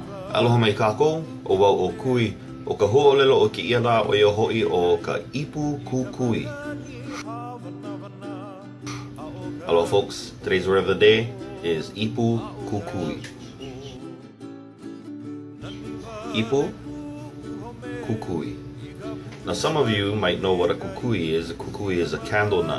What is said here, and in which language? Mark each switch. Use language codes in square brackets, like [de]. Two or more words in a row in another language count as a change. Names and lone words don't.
[haw] Aloha mai kākou, o wau o kui, o ka hōʻolelo o kēīa la o ia hoʻi o ka ipukukui. [en] Hello folks, today's word of the day is ipukukui. Ipukukui. Now some of you might know what a kukui is. A kukui is a candle nut.